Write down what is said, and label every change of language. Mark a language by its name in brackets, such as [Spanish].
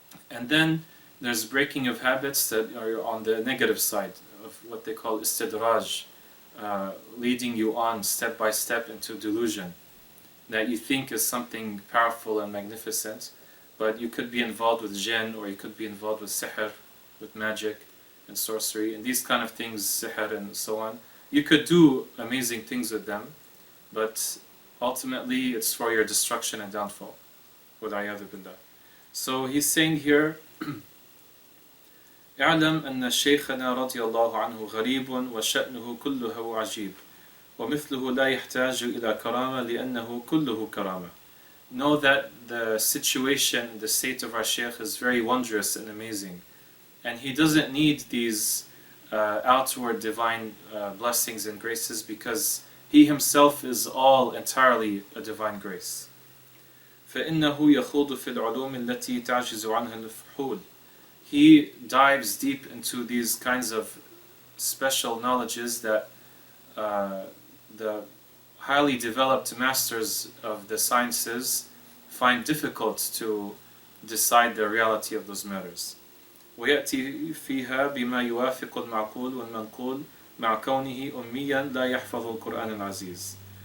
[English] And then there's breaking of habits that are on the negative side of what they call istidraj, leading you on step by step into delusion that you think is something powerful and magnificent, but you could be involved with jinn, or you could be involved with sihr, with magic and sorcery, and these kind of things, sihr and so on. You could do amazing things with them, but ultimately it's for your destruction and downfall. [Arabic] وَالْعِيَاذُ بِاللَّهِ. [English] So he's saying here, [Arabic] اعلم أن شيخنا رضي الله عنه غريب وشأنه كله عجيب ومثله لا يحتاج إلى كرامة لأنه كله كرامة. [English] Know that the situation, the state of our Shaykh is very wondrous and amazing, and he doesn't need these outward divine blessings and graces, because he himself is all entirely a divine grace. [Arabic] فإنه يخوض في العلوم التي تعجز عنها الفحول. [English] He dives deep into these kinds of special knowledges that the highly developed masters of the sciences find difficult to decide the reality of those matters. [Arabic] ويأتي فيها بما يوافق المعقول والمنقول مع كونه أميا لا يحفظ القرآن العزيز.